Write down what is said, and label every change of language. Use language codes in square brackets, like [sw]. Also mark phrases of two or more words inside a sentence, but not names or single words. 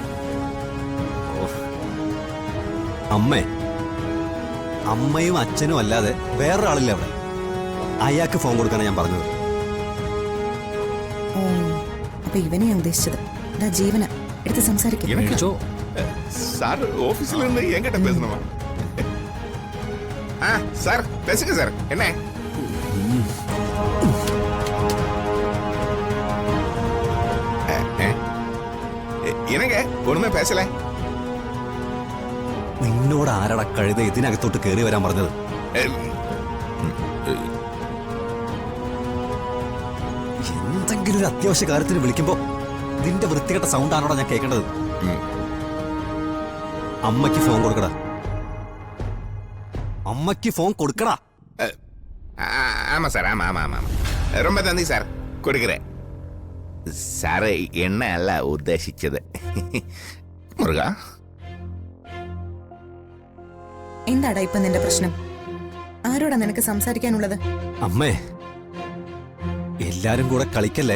[ml] അമ്മയും അച്ഛനും അല്ലാതെ വേറൊരാളില്ല അവിടെ. അയാൾക്ക് ഫോൺ കൊടുക്കാനാണ് ഞാൻ പറഞ്ഞത്. അപ്പൊ ഇവനെ ഞാൻ ഉദ്ദേശിച്ചത്. ജീവന എടുത്ത് സംസാരിക്കും. [ta] சார் ஆபீஸ்ல இருந்து என்கிட்ட பேசணுமா? சார் பேசுங்க சார். என்ன என்னங்க ஒண்ணுமே பேசல? [ml] നിന്നോട് ആരട കഴുത ഇതിനകത്തോട്ട് കയറി വരാൻ പറഞ്ഞത്? എന്തെങ്കിലും ഒരു അത്യാവശ്യ കാര്യത്തിന് വിളിക്കുമ്പോ നിന്റെ വൃത്തികെട്ട സൗണ്ട് ആണോടാ ഞാൻ കേൾക്കേണ്ടത്? അമ്മയ്ക്ക് ഫോൺ കൊടുക്കടാ. അമ്മയ്ക്ക് ഫോൺ കൊടുക്കടാ. [ta] ஆமா சார். ஆமா ஆமா ஆமா ரொம்ப நன்றி சார். [ml] கொடுக்கிறேன் സാറ് എണ്ണ അല്ല ഉദ്ദേശിച്ചത്. മുരുക, എന്താടാ ഇപ്പൊ നിന്റെ പ്രശ്നം? ആരോടാ നിനക്ക് സംസാരിക്കാനുള്ളത്? അമ്മേ, എല്ലാരും കൂടെ കളിക്കല്ലേ.